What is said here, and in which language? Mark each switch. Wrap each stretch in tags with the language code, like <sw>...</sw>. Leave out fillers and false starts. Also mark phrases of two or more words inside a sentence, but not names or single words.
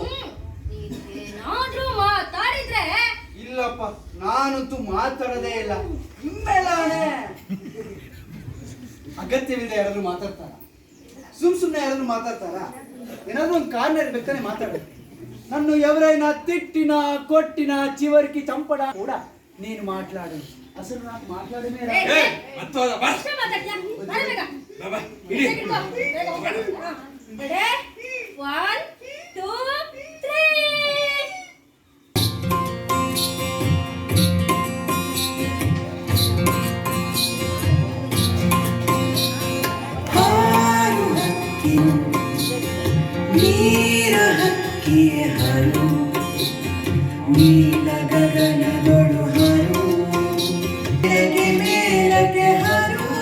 <kn>ಏನಾದ್ರೂ ಮಾತಾಡಿದ್ರೆ ಇಲ್ಲಪ್ಪ, ನಾನಂತೂ ಮಾತಾಡೋದೇ ಇಲ್ಲ. ನಿಮ್ಮೆಲ್ಲಾನೆ. ಅಗತ್ಯವಿದೆ ಯಾರಾದ್ರೂ ಮಾತಾಡ್ತಾರ? ಸುಮ್ನೆ ಯಾರಾದ್ರೂ ಮಾತಾಡ್ತಾರ? ಏನಾದ್ರೂ ಒಂದು ಕಾರಣ ಇರ್ಬೇಕಾನೆ ಮಾತಾಡೋದು. ನನ್ನ</kn> <te>ఎవరైనా తిట్టిన కొట్టిన చివరికి చంపడా కూడా నేను మాట్లాడను. అసలు నాకు మాట్లాడమే రాదు.</te> <kn>ಏ, ಮತ್ತೋದ ಬಾ. ಅಷ್ಟೇ ಮಾತಾಡ್ತೀಯ? ಬರಬೇಗ. ಬಾ, ಬಾ, ಇಡಿ.</kn> <en>Ready? 1, 2, 3.</en> <kn>ಹಾರು ಹಕ್ಕಿ, ನೀರ ಹಕ್ಕಿ ಹರು, ನೀಲ ಗಗನದೊಳು ಹರು, ಮೇಲಕ್ಕೆ ಮೇಲಕ್ಕೆ ಹರು.</kn>